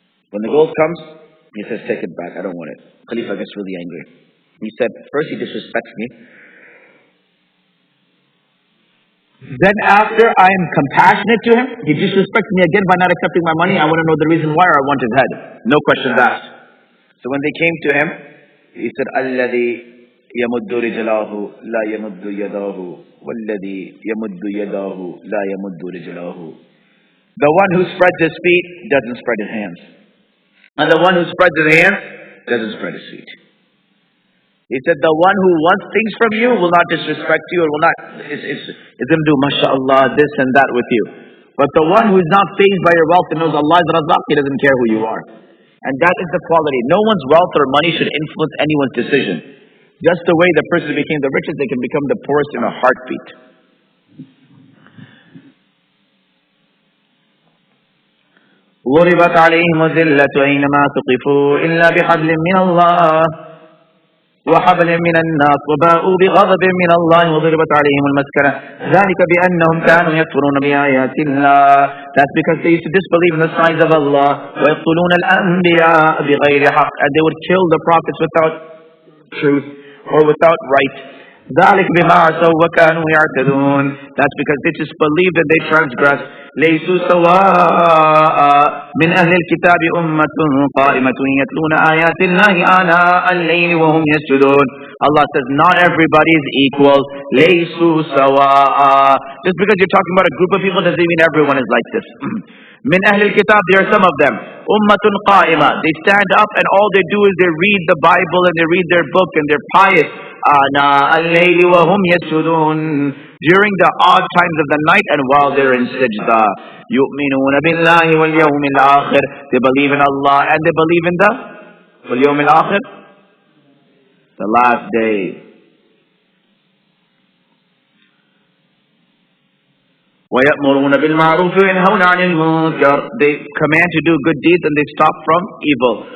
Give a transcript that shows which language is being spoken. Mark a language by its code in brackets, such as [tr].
[en] When the gold comes, he says, take it back, I don't want it. Khalifa gets really angry. He said, first he disrespects me. Then after I am compassionate to him, he disrespects me again by not accepting my money. I want to know the reason why, or I want his head. No questions asked. So when they came to him, he said, [ar] الَّذِي يَمُدُّ رِجْلَاهُ لَا يَمُدُّ يَدَاهُ وَالَّذِي يَمُدُّ يَدَاهُ لَا يَمُدُّ رِجْلَاهُ. [en] The one who spreads his feet doesn't spread his hands. And the one who spreads his hands doesn't spread his feet. He said, the one who wants things from you will not disrespect you, or will not, is going to do, mashallah, this and that with you. But the one who is not fazed by your wealth and knows Allah is Razaq, he doesn't care who you are. And that is the quality. No one's wealth or money should influence anyone's decision. Just the way the person became the richest, they can become the poorest in a heartbeat. [ar] ضربت عليهم الذلة أينما ثقفوا إلا بحبل من الله وحبل من الناس وباءوا بغضب من الله وضربت عليهم المسكنة ذلك بأنهم كانوا يكفرون بآيات الله. [en] That's because they used to disbelieve in the signs of Allah. [ar] ويقتلون الأنبياء بغير حق, [en] and they would kill the prophets without truth or without right. [ar] ذلك بما عصوا وكانوا يعتدون. [en] That's because they disbelieved and they transgressed. [ar] ليسوا سواء من أهل الكتاب أمة قائمة يتلون آيات الله آناء الليل وهم يسجدون. [en] Allah says not everybody is equal. [ar] ليسوا سواء. [en] Just because you're talking about a group of people doesn't mean everyone is like this. [ar] من أهل الكتاب, [en] there are some of them. [ar] أمة قائمة. [en] They stand up and all they do is they read the Bible and they read their book and they're pious. [ar] آناء الليل وهم يسجدون. [en] During the odd times of the night and while they're in sajda. [ar] يؤمنون بالله واليوم الآخر. [en] They believe in Allah and they believe in the [ar] واليوم الآخر, [en] the last day. [ar] وَيَأْمُرُونَ بِالْمَعْرُوفِ وَيَنْهَوْنَ عَنِ الْمُنكَرِ. [en] They command to do good deeds and they stop from evil.